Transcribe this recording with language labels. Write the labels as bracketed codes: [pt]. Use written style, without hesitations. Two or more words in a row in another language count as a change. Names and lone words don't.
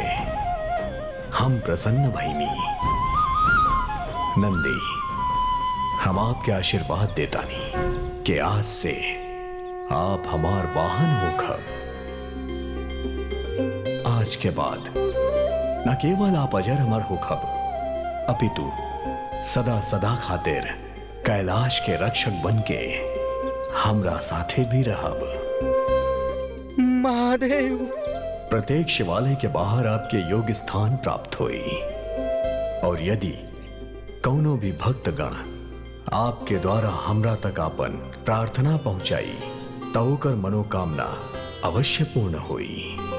[bho] हम प्रसन्न भइनी। नंदी, हम आपके आशीर्वाद देतानी कि आज से आप हमार वाहन होकर आज के बाद न केवल आप अजर अमर होकर, अपितु सदा सदा खातिर कैलाश के रक्षक बन के हमरा साथे भी रहब। महादेव। प्रत्येक शिवालय के बाहर आपके योग्य स्थान प्राप्त हुई, और यदि कौनो भी भक्तगण आपके द्वारा हमरा तक आपन प्रार्थना पहुंचाई तो ओकर मनोकामना अवश्य पूर्ण हुई।